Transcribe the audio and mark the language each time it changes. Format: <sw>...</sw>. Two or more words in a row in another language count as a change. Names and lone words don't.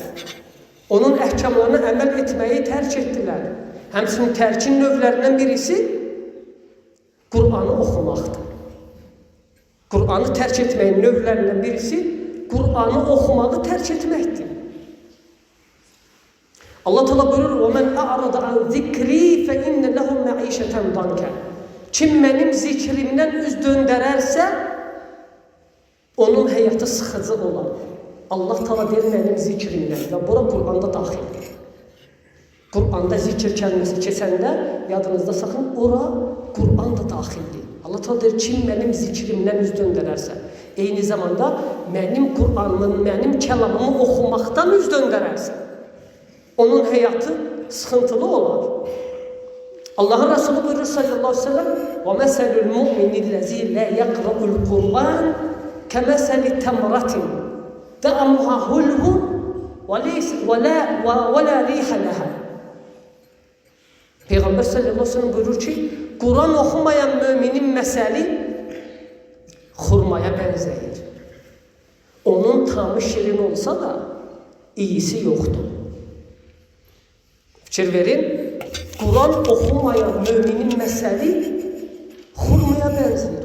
<az>Onun əhkamlarına əməl etməyi tərk etdilər." Həmçinin tərkin növlərindən birisi Qur'anı oxumaqdır. Qur'anı tərk etməyin növlərindən birisi Qur'anı oxumağı tərk etməkdir. Allah Teala buyurur:</az> <ar>"وَمَنْ أَعْرَضَ عَنْ ذِكْرِي فَإِنَّ لَهُ مَعِيشَةً ضَنْكًا."</ar> <az>Kim mənim zikrimdən üz döndərərsə, onun həyatı sıxıcı olar. Allah Teala deyir mənim zikrimdən və bura Qur'anda daxildir. Qur'anda zikir kəlməsi keçəndə yadınızda saxın, ora Qur'an da daxildir. Allah Teala deyir, kim mənim zikrimdən üz döndərərsə. eyni zamanda mənim Qur'anımın, mənim kəlamımı oxumaqdan üz döndərərsən, onun həyatı sıxıntılı olar. Allahın Resulü buyurur</az> <ar>صلى الله عليه وسلم وَمَثَلُ الْمُؤْمِنِ الَّذ۪ي لَا يَقْرَأُ الْقُرْآنِ كَمَثَلِ تَمْرَةٍ دَعَمُهَا هُلْهُ وَلَا رِيحَ لَهَا.</ar> <az>Peyğəmbər</az> <ar>صلى الله عليه وسلم</ar> <az>buyurur ki, Quran oxumayan müminin məsəli xurmaya bənzəyir. Onun tamı şirin olsa da iyisi yoxdur. Fikir verin, Quran oxumayan müminin məsəli xurmaya bənzəyir.</az>